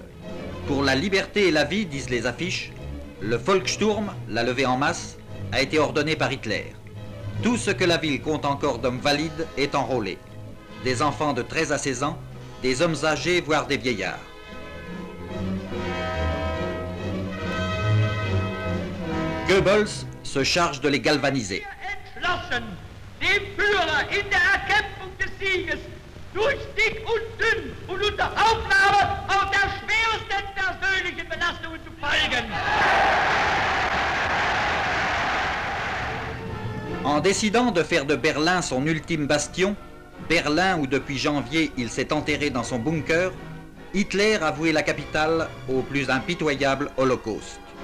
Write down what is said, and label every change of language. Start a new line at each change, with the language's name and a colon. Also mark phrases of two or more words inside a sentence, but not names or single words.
French: Pour la liberté et la vie, disent les affiches, le Volkssturm, la levée en masse, a été ordonné par Hitler. Tout ce que la ville compte encore d'hommes valides est enrôlé. Des enfants de 13 à 16 ans, des hommes âgés, voire des vieillards. Goebbels se charge de les galvaniser.
German: Dem Führer in der Erkämpfung des Sieges durch dick und dünn und unter Aufnahme auch der schwersten persönlichen Belastungen zu folgen.
French: En décidant de faire de Berlin son ultime bastion, Berlin où depuis janvier il s'est enterré dans son bunker, Hitler a voué la capitale au plus impitoyable holocauste.